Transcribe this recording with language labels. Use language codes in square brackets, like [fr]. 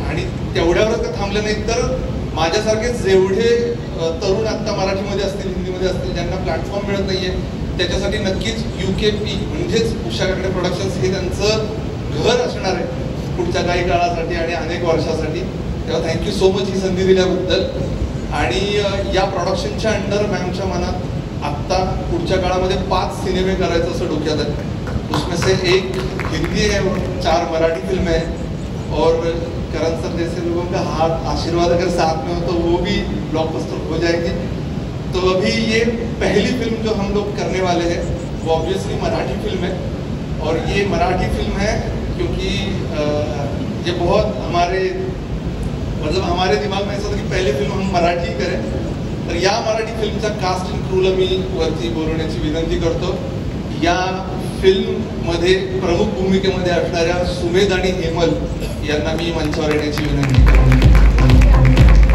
[mr] आणि तेवढ्यावरच का थांबलं नाही तर माझ्यासारखे जेवढे तरुण आत्ता मराठीमध्ये असतील, हिंदीमध्ये असतील, ज्यांना प्लॅटफॉर्म मिळत नाहीये, त्याच्यासाठी नक्कीच UKP म्हणजेच उषा काकडे प्रोडक्शन्स हे त्यांचं घर असणार आहे पुढच्या काही काळासाठी आणि अनेक वर्षासाठी. तेव्हा [en] thank you so much [mr] ही संधी दिल्याबद्दल. आणि या प्रोडक्शनच्या अंडर मॅमच्या मनात आत्ता पुढच्या काळामध्ये 5 सिनेमे करायचं असं डोक्यात आहे. [hi] उसमें से एक हिंदी है, 4 मराठी फिल्म है और करण सर जैसे लोगों का हाथ आशीर्वाद अगर साथ में हो तो वो भी ब्लॉकबस्टर हो जाएंगे. तो अभी ये पहली फिल्म जो हम लोग करने वाले हैं वो ऑब्वियसली मराठी फिल्म है. और ये मराठी फिल्म है क्योंकि ये बहुत हमारे दिमाग में ऐसा था कि पहली फिल्म हम मराठी करें. [mr] तर या मराठी फिल्मचा कास्ट अँड क्रूला मी वरती बोलवण्याची विनंती करतो. या फिल्ममध्ये प्रमुख भूमिकेमध्ये असणाऱ्या सुमेध आणि हेमल यांना मी मंचावर येण्याची विनंती करतो.